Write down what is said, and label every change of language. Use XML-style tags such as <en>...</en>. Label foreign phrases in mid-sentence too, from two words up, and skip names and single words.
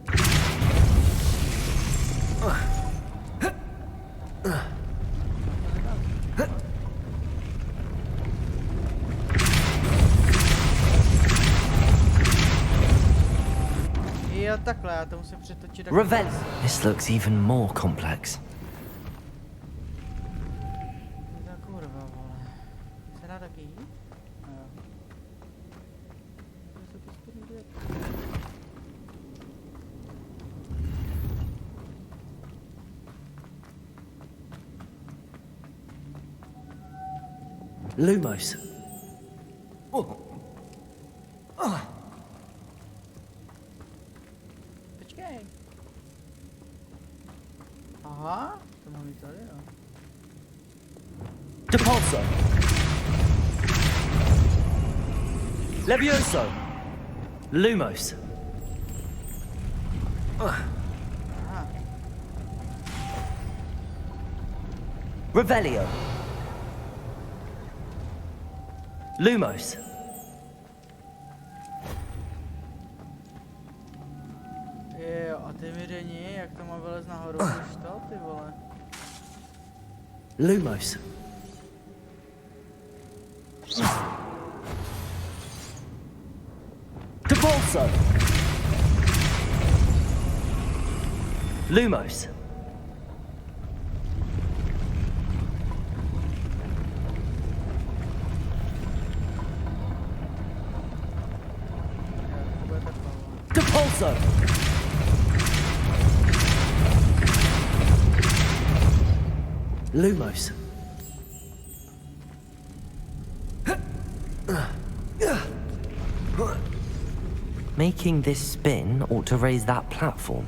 <cs>Jo, takhle, já to musím přetočit. Revel.</cs> <en>This looks even more complex.</en> <cs>To kurva, vole. Se dá taky jít? Jo. Lumos. Počkej. Aha, to mám jít tady, jo. Depulso. Levioso. Lumos. Revelio. Lumos. Jo, a ty mi ření, jak to má vylez nahoru, už to, ty vole. Lumos. Depulso. Lumos. Depulso. Lumos.</cs> <en>Making this spin ought to raise that platform.</en>